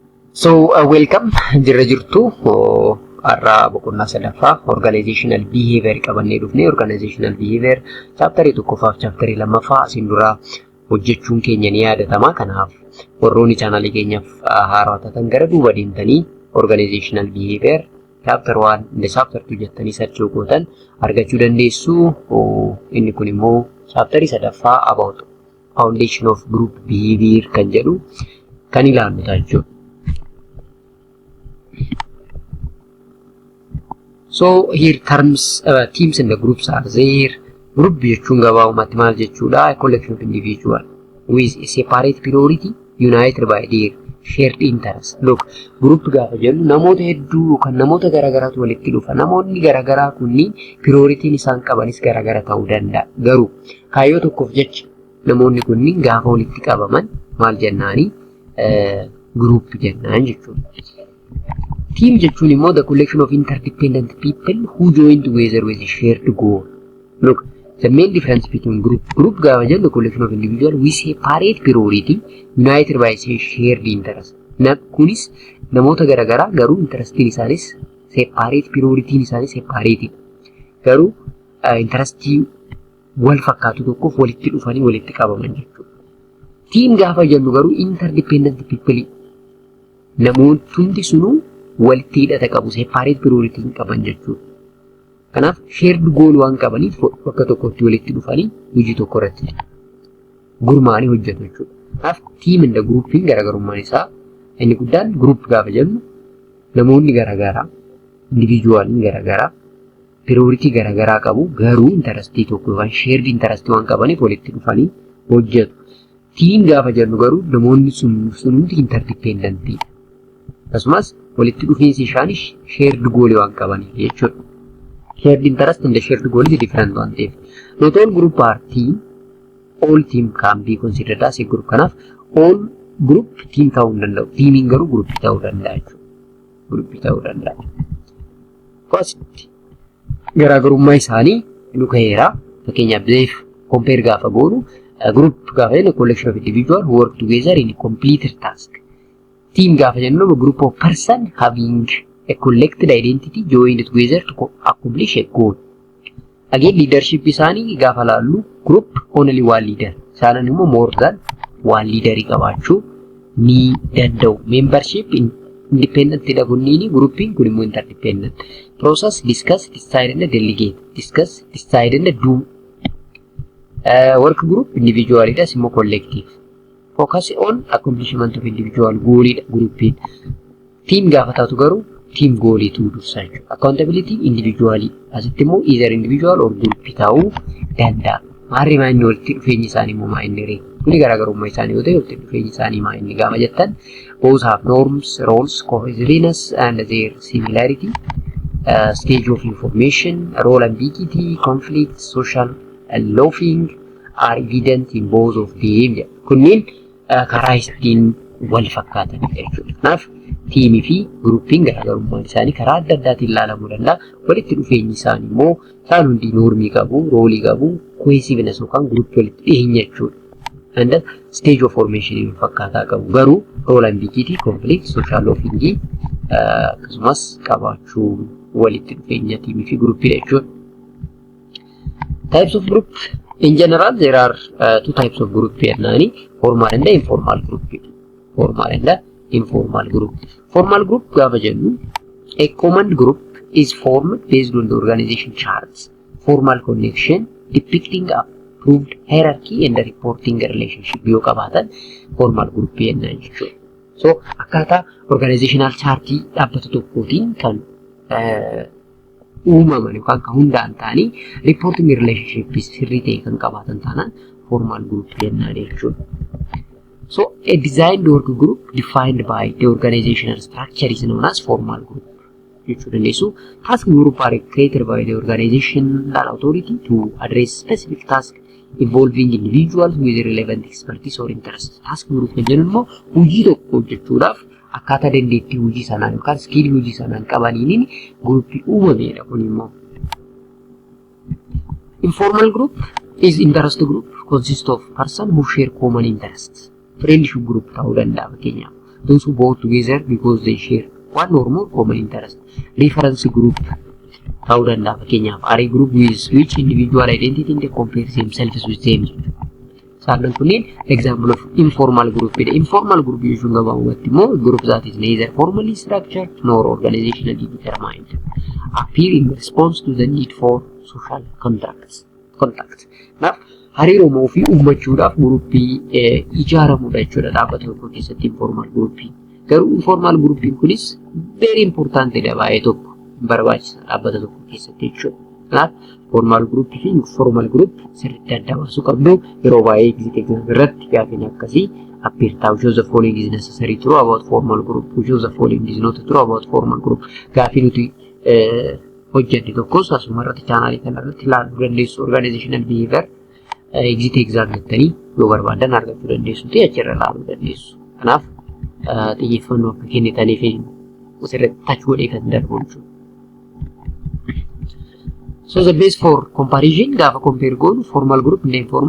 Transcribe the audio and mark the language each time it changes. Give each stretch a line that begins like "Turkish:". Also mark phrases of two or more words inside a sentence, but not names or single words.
English: So welcome
Oromo: jirra jirtu har'a boqonnaa sadaffaa
English: organizational behavior
Oromo: qabannee dhufne.
English: Organizational behavior
Oromo: chapterii tokkoffaaf chapterii lammaffaa asin dura hojjechuun keenya ni yaadatama. Kanaaf warroonni chaanalii keenyaaf haaraa taatan gara duuba deemtanii
English: organizational behavior chapter 1 and chapter 2
Oromo: jettanii search gootan argachuu dandeessu. Inni kun immoo chapterii sadaffaa
English: about foundation of group behavior
Oromo: kan jedhu kan ilaallu jechuudha.
English: So here terms teams and the groups are there.
Oromo: Group jechuun gabaabumatti maal jechuudha?
English: A collection of individual with a separate priority united by their shared interest. Look, group
Oromo: gaafa jennu namoota hedduu kan namoota garaagaraatu walitti dhufa. Namoonni garaagaraa kunniin prioritiin isaan qabanis garaagara ta'uu danda'a. Garuu kaayyoo tokkoof jecha namoonni kunniin gaafa walitti qabaman maal jennaani? Group jennaan jechuudha. Team jechuun immoo
English: the collection of interdependent people who join together with a shared goal. Look, the main difference between group
Oromo: gaafa jennu
English: the collection of individual with separate priority united by a shared interest.
Oromo: Kunis namoota garaagaraa garuu interestiin isaanis separate, prioritiin isaanis separate. Garuu interestii wal fakkaatu tokkoof walitti dhufanii walitti qabaman jechuudha. Team gaafa jennu garuu
English: interdependent people
Oromo: namoonni hundi sunuu walitti hidhata qabu,
English: separate priority
Oromo: qaban jechuudha. Kanaaf
English: shared goal
Oromo: waan qabaniif bakka tokkotti walitti dhufanii hojii tokko irratti gurmaa'anii hojjetu jechuudha. Kanaaf
English: team and grouping
Oromo: garaagarummaan isaa inni guddaan group gaafa jennu namoonni garaagaraa, individualiin garaagaraa, priority garaagaraa qabu garuu interestii tokko yookaan shared interestii waan qabaniif walitti dhufanii hojjetu. Team gaafa jennu garuu namoonni sun hundi interdependent. Akkasumas walitti dhufiinsi isaanii
English: shared goal
Oromo: waan qabaniif jechuudha.
English: Shared interest and shared goal is different one thing. Not all group are team. All team can be considered as a group.
Oromo: Kanaaf
English: all group team
Oromo: ta'uu danda'u. Teamiin garuu group ta'uu danda'a jechuudha. Group ta'uu danda'a. Akkasitti garaagarummaa isaanii nu kaheera. Fakkeenyaaf beef compare gaafa goonu group gaafa jennu
English: collection of individual who work together in a completed task.
Oromo: Team gaafa jennu
English: group of person having a collected identity joined together to accomplish a goal. Again, leadership
Oromo: isaanii gaafa laallu
English: group only one leader.
Oromo: Isaanan immoo
English: more than one leader
Oromo: qabaachuu ni danda'u. Membership independent dha kunniini, grouping kun immoo interdependent.
English: Process, discuss, decide and delegate. Discuss, decide and do. Work group individual
Oromo: dha, immoo
English: collective. Focus on accomplishment of individual goal grouping.
Oromo: Team gaafa taatu garuu
English: team goal
Oromo: tu dursa jechuudha.
English: Accountability individually
Oromo: asitti immoo
English: either individual or group
Oromo: ta'uu danda'a. Maarri maanni walitti dhufeenyi isaanii immoo maa inni ree. Kuni garaagarummaa isaanii yoo ta'e walitti dhufeenyi isaanii maa inni gaafa jettan
English: both have norms, roles, cohesiveness and their similarity, stage of information, role ambiguity, conflict, social loafing are evident in both of them.
Oromo: Kunniin karaa ittiin wal fakkaatan jechuudha. Kanaaf teamii fi grouping garaagarummaan isaanii karaa adda addaatiin ilaalamuu danda'a. Walitti dhufeenyi isaanii immoo isaan hundi normii qabu, roolii qabu, cohesiveness yookaan group walitti dhiyeenya jechuudha.
English: And stage of formation
Oromo: wal fakkaataa qabu. Garuu
English: role ambiguity, conflict, social loafing
Oromo: akkasumas qabaachuu walitti dhufeenya teamii fi groupii jechuudha.
English: Types of group. In general, there are two types of group jennani, formal and informal group. Formal and informal group. Formal group
Oromo: gaafa jennu
English: a common group is formed based on the organization charts. Formal connection depicting approved hierarchy and the reporting relationship
Oromo: yoo qabaatan
English: formal group
Oromo: jennaan jechuudha. So akkaataa organizational chartii dhaabbata tokkootiin kan uumaman yookaan kan hundaan ta'anii
English: reporting relationship
Oromo: sirrii ta'e kan qabaatan taanaan
English: formal group
Oromo: jennaan jechuudha.
English: So a designed work group defined by the organizational structure is known as formal group. So task group are created by the organizational authority to address specific tasks involving individuals with relevant expertise or interest. Task group
Oromo: jennuun immoo hojii tokko hojjechuudhaaf akkaataa dandeettii hojii sanaan yookaan skill hojii sanaan qabaniin groupii uumameedha kun immoo.
English: Informal group is interest group consists of person who share common interests. Friendship group
Oromo: ta'uu danda'a fakkeenyaaf.
English: those who bond together because they share one or more common interest. Reference group
Oromo: ta'uu danda'a fakkeenyaaf
English: are group with which individual identity they compare themselves with them.
Oromo: Saalan kunneen
English: example of informal group. Informal group
Oromo: jechuun gabaabumatti immoo
English: group that is neither formally structured nor organizationally determined, appear in response to the need for social contact.
Oromo: Naaf hariiroo fi uummachuudhaaf gruppii ijaaramudha jechuudha dhaabbata tokko keessatti informal gruppii. Garuu informal gruppiin kunis
English: very important
Oromo: dha baay'ee tokko barbaachisa dhaabbata tokko keessatti jechuudha. Kanaaf
English: formal group
Oromo: fi
English: informal group
Oromo: sirriitti adda baasuu qabdu. Yeroo baay'ee exit exam irratti gaaffiin akkasii appear ta'u
English: shows the following is necessary true about formal group, shows the following is not true about formal group.
Oromo: Gaaffii nuti hojjenne tokkos asuma irratti chaanaalii kanarratti ilaaluu dandeessu.
English: Organizational behavior exit exam
Oromo: jettanii yoo barbaadan argachuu dandeessu ta'e achirra ilaaluu dandeessu. Kanaaf xiyyeeffannoo akka kennitaniif asirratti touch godhee kan darbu jechuudha.
English: So the base for comparison
Oromo: gaafa compare goonu
English: formal group and informal.